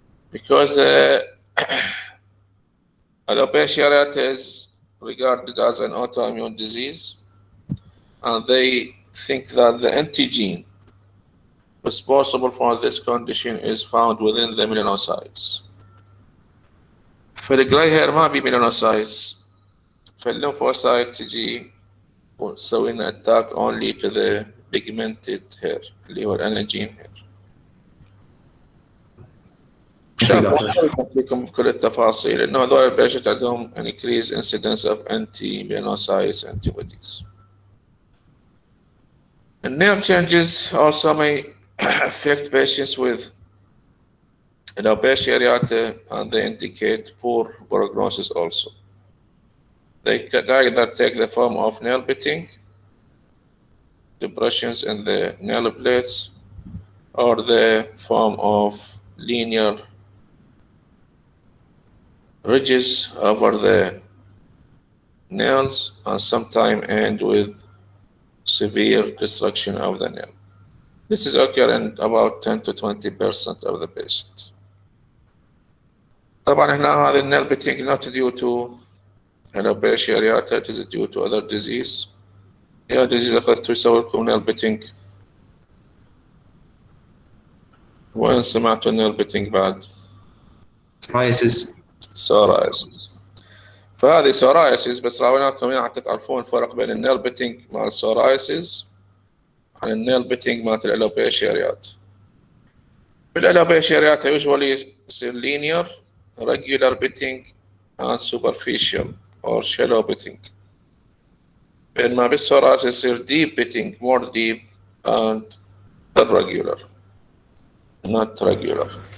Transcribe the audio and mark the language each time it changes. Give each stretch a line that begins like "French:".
English: Because alopecia areata is regarded as an autoimmune disease, and they think that the antigen responsible for this condition is found within the melanocytes.
Arabic: فالجراي هير ما بي melanocytes، فالليمفوسايت تجي وتسوي لنا
English: attack only to the pigmented hair
Arabic: اللي هو الاناجين hair. شاف لكم كل التفاصيل انه هذول البيشنت عندهم
English: increased incidence of anti-melanocytes antibodies. And nerve changes also may affect patients with alopecia areata, and they indicate poor prognosis also. They can either take the form of nail biting, depressions in the nail plates, or the form of linear ridges over the nails, and sometimes end with severe destruction of the nail. This is occurring in about 10 to 20% of the patients.
Arabic: طبعا هنا هذا النيل بيتنج
English: not due to alopecia areata, it is due to other disease.
Arabic: يا disease أخذتوا يسوي لكم نيل بيتنج؟ وين سمعتوا النيل بيتنج بعد؟
English: Psoriasis.
Arabic: فهذه سورايسيس، بس راويناكم يعني حتى تعرفون الفرق بين النيل بيتنج مال السورايسيس عن النيل بيتنج مال الالوبيشيا ريات.
English: بالالوبيشيا areata usually يصير linear, regular bitting and superficial or shallow bitting.
Arabic: بينما بالسورايسيس يصير
English: deep bitting, more deep and irregular, not regular.